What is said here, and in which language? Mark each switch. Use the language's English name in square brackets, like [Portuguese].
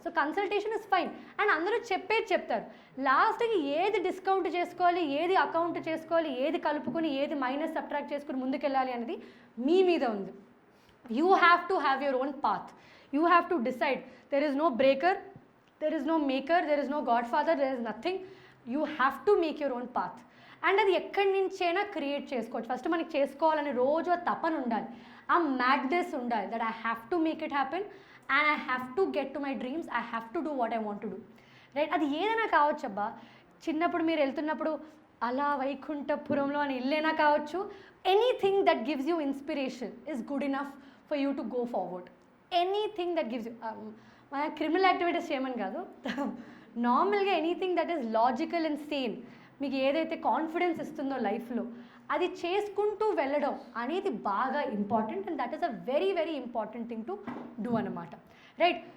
[English] so consultation is fine, [Telugu] and అందరూ చెప్పేది చెప్తారు. లాస్ట్కి ఏది డిస్కౌంట్ చేసుకోవాలి, ఏది అకౌంట్ చేసుకోవాలి, ఏది కలుపుకొని ఏది మైనస్ సబ్ట్రాక్ట్ చేసుకుని ముందుకెళ్ళాలి అనేది మీ మీద ఉంది. [English] You have to have your own path. You have to decide. There is no breaker, there is no maker, there is no godfather, there is nothing. You have to make your own path. And [Telugu] అది ఎక్కడి నుంచైనా create చేసుకోవచ్చు. First మనకి చేసుకోవాలని రోజు ఆ తపన ఉండాలి, ఆ మ్యాడ్నెస్ ఉండాలి, [English] That I have to make it happen and I have to get to my dreams, I have to do what I want to do, right? [Telugu] అది ఏదైనా కావచ్చు అబ్బా. చిన్నప్పుడు మీరు వెళ్తున్నప్పుడు అలా వైకుంఠపురంలో అని ఇల్లేనా కావచ్చు, [English] Anything that gives you inspiration is good enough for you to go forward. Anything that gives you. [Telugu] మన క్రిమినల్ యాక్టివిటీస్ చేయమని కాదు, నార్మల్గా [English] anything that is logical and sane, [Telugu] మీకు ఏదైతే కాన్ఫిడెన్స్ ఇస్తుందో లైఫ్లో అది చేసుకుంటూ వెళ్ళడం అనేది బాగా important, [English] and that is a very very important thing to do [Telugu] అన్నమాట, రైట్?